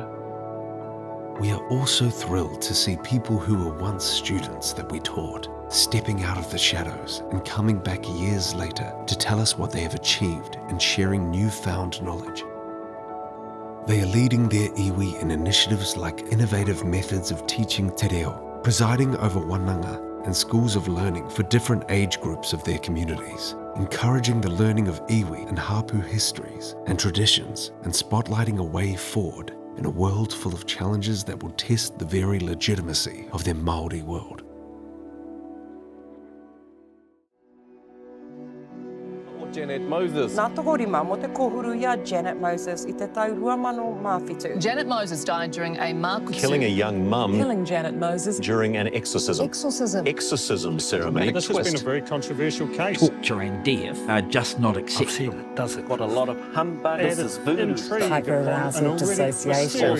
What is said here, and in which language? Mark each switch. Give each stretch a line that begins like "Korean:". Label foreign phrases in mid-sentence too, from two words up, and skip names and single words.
English: We are also thrilled to see people who were once students that we taught stepping out of the shadows and coming back years later to tell us what they have achieved and sharing newfound knowledge. They are leading their iwi in initiatives like innovative methods of teaching
Māori: te reo,
English: presiding over wananga and schools of learning for different age groups of their communities, encouraging the learning of iwi and hapu histories and traditions, and spotlighting a way forward in a world full of challenges that will test the very legitimacy of their Māori world. Janet Moses.
Māori: Nā toko rima mo te kohuruia Janet Moses I te tau 2017.
English: Janet Moses died during a Makutu. Killing a young mum. Killing Janet Moses. During an exorcism. Exorcism ceremony. This has been a very controversial case. Torture and death are just not acceptable. Does it? Got a lot of humbug. This is voodoo. Hyperarousal dissociation.